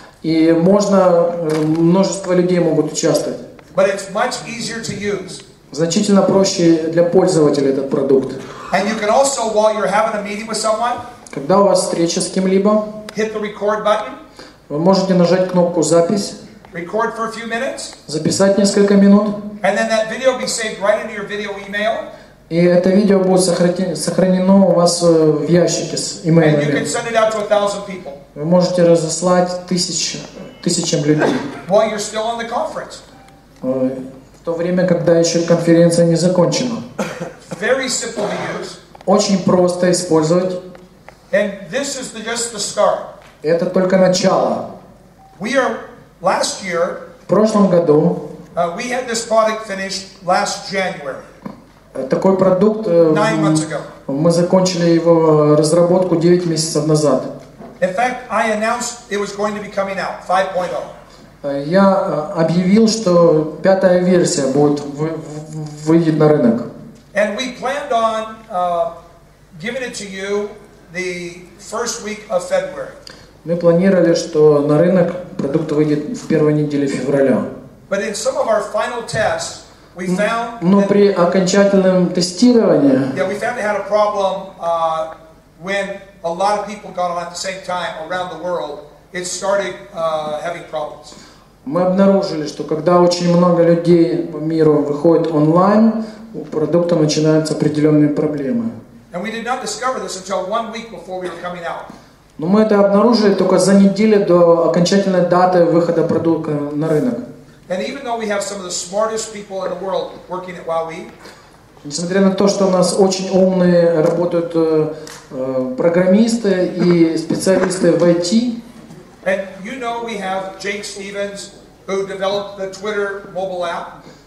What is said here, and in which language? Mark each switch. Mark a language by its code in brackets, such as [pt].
[ru] И можно множество людей могут участвовать. [en] But it's much easier to use. [ru] Значительно проще для пользователя этот продукт. [en] And you can also, while you're having a meeting with someone, [ru] когда у вас встреча с кем-либо, [en] hit the record button. [ru] Вы можете нажать кнопку «Запись», [en] record for a few minutes, [ru] записать несколько минут, [en] and then that video be saved right into your video email. [ru] И это видео будет сохранено у вас в ящике с имейлами. [en] And you can send it out to 1,000 people. [ru] Вы можете разослать тысячам людей. [en] While you're still on the conference. [ru] В то время, когда еще конференция не закончена. [en] Very simple to use. [ru] Очень просто использовать. [en] And this is just the start. [ru] Это только начало. [en] Last year, [ru] в прошлом году [en] we had this product finished last January. [ru] Такой продукт [en] 9 months ago. [ru] Мы закончили его разработку 9 месяцев назад. [en] In fact, I announced it was going to be coming out 5.0. [ru] Я объявил, что 5-я версия выйдет на рынок. [en] And we planned on giving it to you the first week of February. [ru] Мы планировали, что на рынок продукт выйдет в первой неделе февраля. [en] But in some of our final tests, we found [ru] Но при окончательном тестировании [en] we found it had a problem when a lot of people got on at the same time around the world. It started having problems. [ru] мы обнаружили, что когда очень много людей по миру выходит онлайн, у продукта начинаются определенные проблемы. [en] And we did not discover this until 1 week before we were coming out. [ru] Но мы это обнаружили только за неделю до окончательной даты выхода продукта на рынок. [en] And even though we have some of the smartest people in the world working at Huawei, [ru] несмотря на то, что у нас очень умные работают программисты и специалисты в IT, [en] and you know we have Jake Stevens who developed the Twitter mobile app.